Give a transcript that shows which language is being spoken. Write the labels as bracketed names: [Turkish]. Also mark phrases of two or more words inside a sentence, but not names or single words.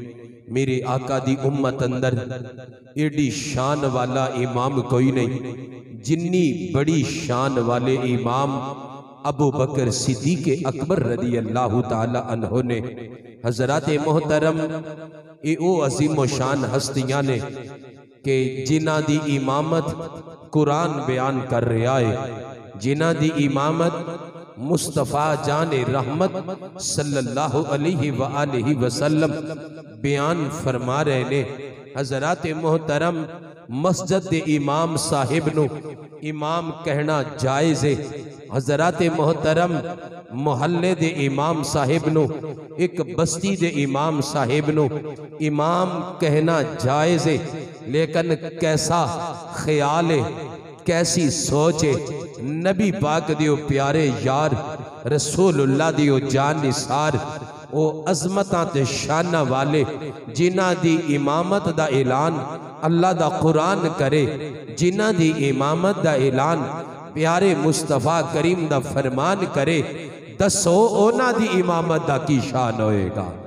[Punjabi] ਮੇਰੇ ਆਕਾ ਦੀ ਉੱਮਤ ਅੰਦਰ ਏਡੀ ਸ਼ਾਨ ਵਾਲਾ ਇਮਾਮ ਕੋਈ ਨਹੀਂ ਜਿੰਨੀ ਬੜੀ ਸ਼ਾਨ ਵਾਲੇ ਇਮਾਮ ਅਬੂ ਬਕਰ ਸਿੱਦੀਕ ਅਕਬਰ [Arabic] رضي الله تعالى عنه [Punjabi] ਨੇ। ਹਜ਼ਰਾਤ ਮੋਹਤਰਮ ਇਹ ਓ ਅਜ਼ੀਮ ਸ਼ਾਨ ਹਸਤੀਆਂ ਨੇ ਕਿ ਜਿਨ੍ਹਾਂ ਦੀ ਇਮਾਮਤ ਕੁਰਾਨ ਬਿਆਨ ਕਰ ਰਿਹਾ ਹੈ, ਜਿਨ੍ਹਾਂ ਦੀ ਇਮਾਮਤ ਮੁਸਤਫ਼ਾ ਜਾਨ ਰਹਿਮਤ [Arabic] صلى الله عليه وآله وسلم [Punjabi] ਬਿਆਨ ਫ਼ਰਮਾ ਰਹੇ ਨੇ। ਹਜ਼ਰਾਤ ਮੋਹਤਰਮ ਮਸਜਿਦ ਦੇ ਇਮਾਮ ਸਾਹਿਬ ਨੂੰ ਇਮਾਮ ਕਹਿਣਾ ਜਾਇਜ਼ ਹੈ। ਹਜ਼ਰਾਤ ਮੋਹਤਰਮ ਮੁਹੱਲੇ ਦੇ ਇਮਾਮ ਸਾਹਿਬ ਨੂੰ ਇਕ ਬਸਤੀ ਦੇ ਇਮਾਮ ਸਾਹਿਬ ਨੂੰ ਇਮਾਮ ਕਹਿਣਾ ਜਾਇਜ਼ ਹੈ। [Urdu] لیکن کیسا خیال ہے، کیسی سوچ ہے, [Punjabi] ਨਬੀ ਪਾਕ ਦਿਓ ਪਿਆਰੇ ਯਾਰ ਰਸੂਲੁੱਲਾਹ ਦਿਓ ਜਾਨ ਨਿਸਾਰ ਓ ਅਜ਼ਮਤਾਂ ਤੇ ਸ਼ਾਨਾਂ ਵਾਲੇ ਜਿਨ੍ਹਾਂ ਦੀ ਇਮਾਮਤ ਦਾ ਐਲਾਨ ਅੱਲਾਹ ਦਾ ਕੁਰਾਨ ਕਰੇ, ਜਿਨ੍ਹਾਂ ਦੀ ਇਮਾਮਤ ਦਾ ਐਲਾਨ ਪਿਆਰੇ ਮੁਸਤਫ਼ਾ ਕਰੀਮ ਦਾ ਫ਼ਰਮਾਨ ਕਰੇ, ਦੱਸੋ ਓਨ੍ਹਾਂ ਦੀ ਇਮਾਮਤ ਦਾ ਕੀ ਸ਼ਾਨ ਹੋਏਗਾ।